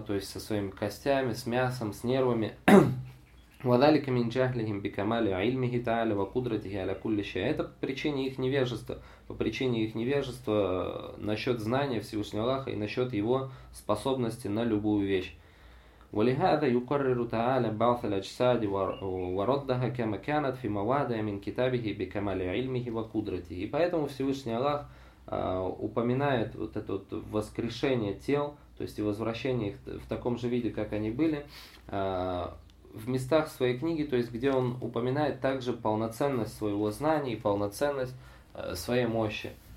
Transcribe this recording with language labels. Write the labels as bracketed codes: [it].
[ru] То есть со своими костями, с мясом, с нервами. [ar] وَذَلِكَ مِنْ جَهْلِهِمْ بِكَمَالِ عِلْمِهِ تَعَالَى وَقُدْرَتِهِ عَلَى كُلِّ شَيْءٍ. [ru] Это по причине их невежества насчет знания Всевышнего Аллаха и насчет его способности на любую вещь. [ar] ولهذا يقرر تعالى بعث الأجساد وردها كما كانت في مواضع من كتابه بكمال علمه وقدرته. [ru] Поэтому Всевышний Аллах упоминает вот это вот воскрешение тел, то есть и возвращение их в таком же виде, как они были, в местах своей книги, то есть где он упоминает также полноценность своего знания и полноценность своей мощи.